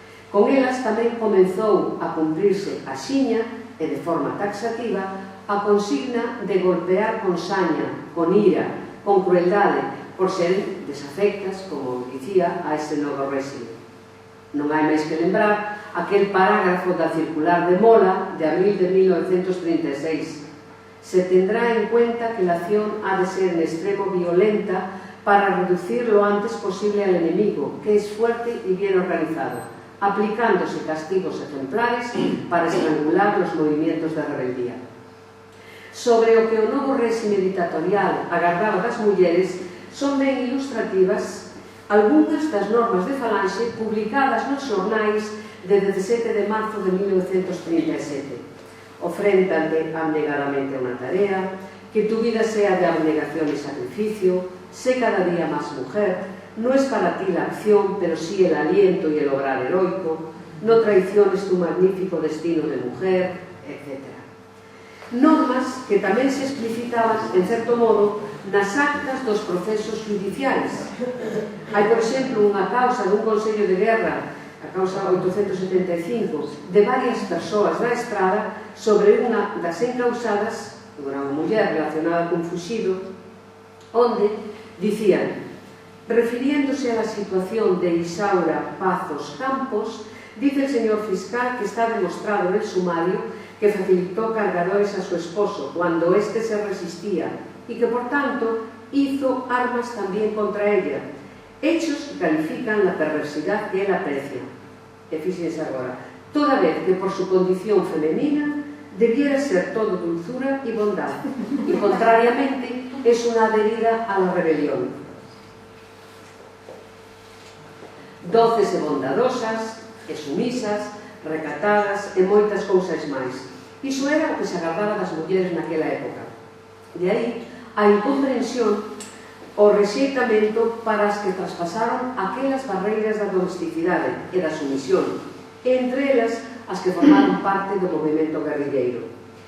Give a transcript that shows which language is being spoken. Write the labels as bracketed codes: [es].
[gl] Con elas tamén comenzou a cumprirse a xiña e de forma taxativa a consigna de golpear con saña, con ira, con crueldade, por ser desafectas, como dicía, a este novo réxime. Non hai máis que lembrar aquel parágrafo da circular de Mola de abril de 1936. [es] Se tendrá en cuenta que la acción ha de ser en extremo violenta para reducir lo antes posible al enemigo, que es fuerte y bien organizado, aplicándose castigos ejemplares para estrangular los movimientos de rebeldía. [gl] Sobre o que o novo réxime dictatorial agardaba das mulleres son ben ilustrativas algunhas das normas de Falanxe publicadas nos xornais de 17 de marzo de 1937. Ofréntate abnegadamente a unha tarea, [es] que tu vida sea de abnegación y sacrificio, sé cada día más mujer, no es para ti la acción, pero sí el aliento y el obrar heroico, no traiciones tu magnífico destino de mujer, etc. [gl] Normas que tamén se explicitaban, en certo modo, nas actas dos procesos judiciais. Hai, por exemplo, unha causa dun Consello de Guerra, a causa 875, de varias persoas da estrada sobre unha das encausadas, unha muller relacionada cun fuxido, onde dicían, [es] refiriéndose a la situación de Isaura Pazos Campos, dice el señor fiscal que está demostrado en el sumario que facilitó cargadores a su esposo cuando éste se resistía y que por tanto hizo armas también contra ella, hechos que califican la perversidad que él aprecia. [gl] E fíxense agora, [es] toda vez que por su condición femenina debiera ser todo dulzura y bondad, y contrariamente es una adherida a la rebelión. [gl] Doces e bondadosas, e sumisas, recatadas e moitas cousas máis. Iso era o que se agardaba das mulleres naquela época. De aí a incomprensión, o rexeitamento para as que traspasaron aquelas barreiras da domesticidade e da sumisión, e entre elas as que formaron parte do movimento guerrilleiro.